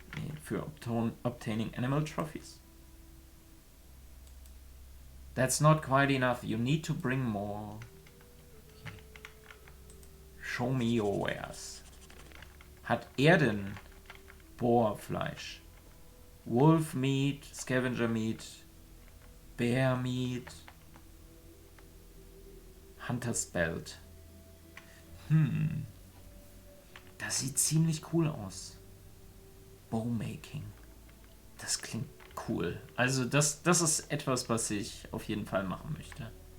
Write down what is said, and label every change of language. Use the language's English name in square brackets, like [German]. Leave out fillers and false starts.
[German] Nee, für [English] obtaining animal trophies? That's not quite enough. You need to bring more. Okay. Show me your wares. [German] Hat er denn Boarfleisch? [English] Wolf meat, scavenger meat, bear meat, hunter's belt. [German] Das sieht ziemlich cool aus. Bowmaking. Das klingt cool. Also das ist etwas, was ich auf jeden Fall machen möchte.